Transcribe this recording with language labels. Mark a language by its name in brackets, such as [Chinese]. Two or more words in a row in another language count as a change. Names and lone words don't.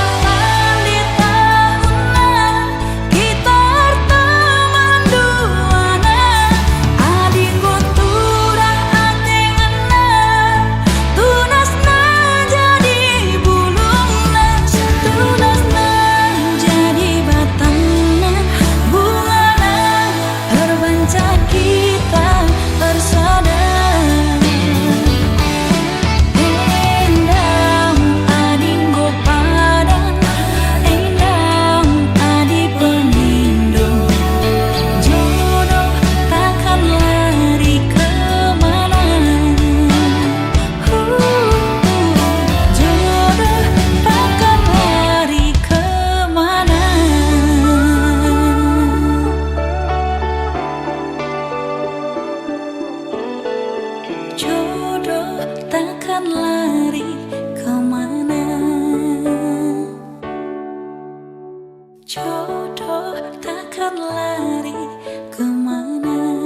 [Batak Karo] tanda tahunna kita teman duana adinggo turah atengana tunasna jadi bulungna tunasna jadi batangna bungana terbanca kita bersada endam adinggo padan endam adi pengindo [Indonesian] jodoh takkan lari kemana jodoh takkan lari kemana jodoh takkan lari kemana jodoh takkan lari kemana.